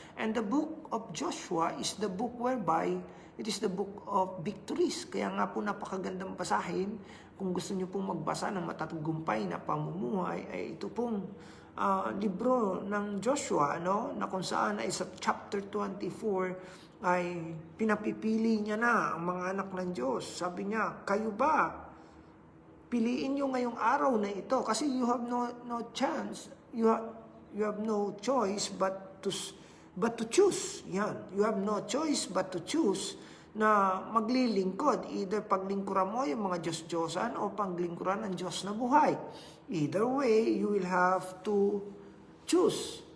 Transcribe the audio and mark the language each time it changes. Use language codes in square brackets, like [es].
[en] And the book of Joshua is the book whereby it is the book of victories. [tl] Kaya nga po napakagandang basahin. Kung gusto niyo pong magbasa ng matatagumpay na pamumuhay, ay ito pong libro ng Joshua, na kung saan ay sa chapter 24 ay pinapipili niya na ang mga anak ng Diyos. Sabi niya, kayo ba? Piliin niyo ngayong araw na ito kasi [en] you have no chance. You have no choice but to choose. Yan. You have no choice but to choose [tl] na maglilingkod. Either paglingkuran mo yung mga Diyos-Diyosan o paglingkuran ng Diyos na buhay. [en] Either way, you will have to choose.